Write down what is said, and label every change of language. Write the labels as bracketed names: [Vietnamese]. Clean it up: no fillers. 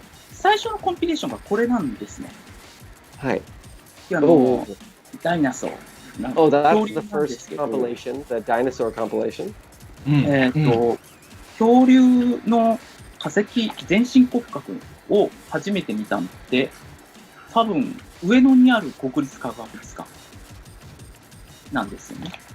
[Japanese] 最初のコンピレーションがこれなんですね。はい。ダイナソー。 [English] Oh, that's the first compilation, the dinosaur compilation. [Japanese] 恐竜の化石全身骨格を初めて見たのって多分上野にある国立科学館なんですよね。